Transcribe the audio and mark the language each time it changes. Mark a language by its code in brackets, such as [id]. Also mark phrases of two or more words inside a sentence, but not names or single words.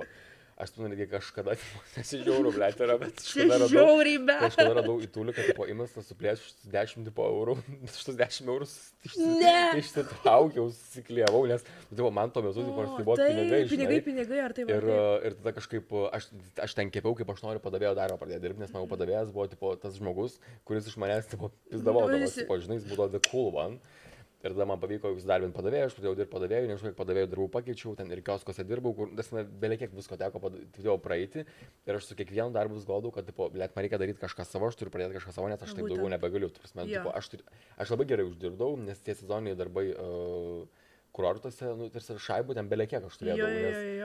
[lt] Aš tu netgi kažkada, nesižiauriu, blėt, yra, bet kažkada radau į tūliką, tipo, įmestas suplėš 10 eurų, šitus 10 eurų išsitraukiau, susiklijavau, nes, tipo, man tuo metu, tipo, tai buvo pinigai, ar tai buvo. Ir tada kažkaip, aš ten kepiau, kaip aš noriu padavėjo darbą pradėti dirbti, nes mano padavėjas buvo, tipo, tas žmogus, kuris iš manęs, tipo, pizdavodamas, tipo, žinai, jis būdavo [en] the cool one. [lt] Ir tada man pavyko įsidarbinti padavėjų, aš pradėjau dirbti padavėjų, nežinau, kiek padavėjų darbų pakeičiau, ten ir kioskose dirbau, kur beliekiek visko teko praeiti. Ir aš su kiekvienu darbu galvodavau, kad, tipo, man reikia daryti kažką savo, aš turiu pradėti kažką savo, nes aš taip daugiau nebegaliu. Tipo, aš labai gerai uždirbdavau, nes tie sezoniniai darbai kurortuose, tarsi šaibų ten beliekiek aš turėjau.